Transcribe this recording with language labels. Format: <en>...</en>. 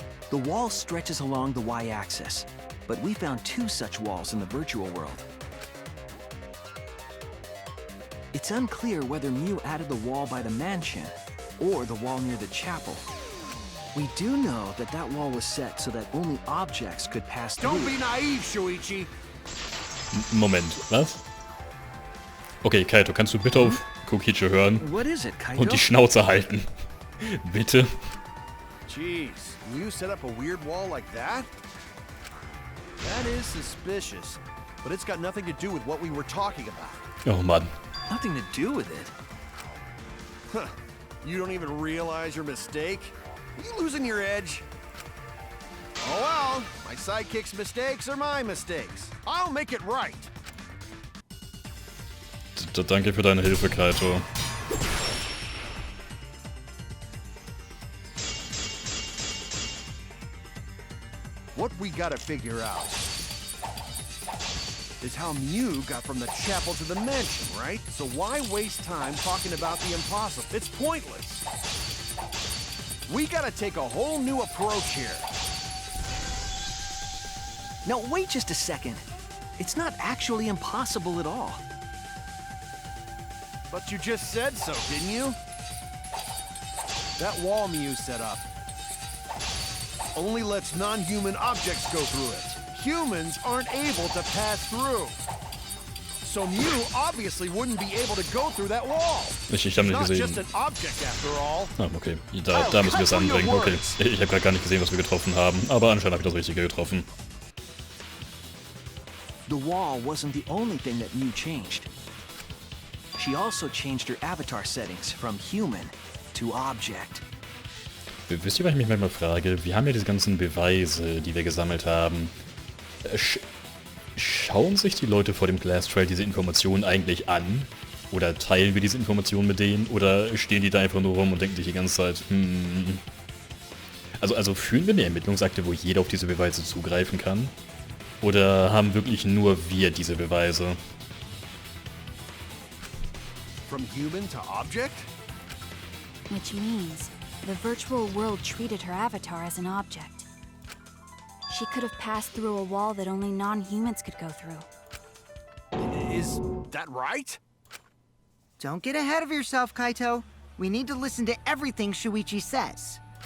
<en>The wall stretches along the y-axis, but we found 2 such walls in the virtual world. It's unclear whether Mew added the wall by the mansion or the wall near the chapel. We do know that that wall was set so that only objects could pass through. Don't be naive, Shuichi.</en> <de>Moment, was? Okay, Kaito, kannst du bitte auf Kokichi hören</de> <en>What is it, Kaito?</en> <de>und die Schnauze halten? Bitte?</de> <en>Jeez, you set up a weird wall like that? That is suspicious, but it's got nothing to do with what we were talking about.</en> <de>Oh Mann.</de> <en>Nothing to do with it. Huh. You don't even realize your mistake? Are you losing your edge? Oh well, my sidekick's mistakes are my mistakes. I'll make it right.</en> <de>Danke für deine Hilfe, Kaito.</de> <en>What we gotta figure out is how Mew got from the chapel to the mansion, right? So why waste time talking about the impossible? It's pointless. We gotta take a whole new approach here. Now, wait just a second. It's not actually impossible at all. But you just said so, didn't you? That wall Mew set up only lets non-human objects go through it. Humans aren't able to pass through. So Mew obviously wouldn't be able to go through that wall.</en> <de>Ich habe nicht</de> <en>Not</en> <de>gesehen.</de> <en>just an object after all.</en> <de>Ah, okay. Da müssen wir es anbringen. Okay. Ich habe gerade gar nicht gesehen, was wir getroffen haben. Aber anscheinend habe ich das Richtige getroffen.</de> <en>The wall wasn't the only thing that Mew changed. She also changed her avatar settings from human to object.</en> <de>Wisst ihr, was ich mich manchmal frage? Wir haben ja diese ganzen Beweise, die wir gesammelt haben. Schauen sich die Leute vor dem Glass Trail diese Informationen eigentlich an? Oder teilen wir diese Informationen mit denen? Oder stehen die da einfach nur rum und denken sich die ganze Zeit, Also führen wir eine Ermittlungsakte, wo jeder auf diese Beweise zugreifen kann? Oder haben wirklich nur wir diese Beweise?</de> <en>From human to object? Which means the virtual world treated her avatar as an object. She could have passed through a wall that only non-humans could go through. Is that right? Don't get ahead of yourself, Kaito. We need to listen to everything Shuichi says.</en>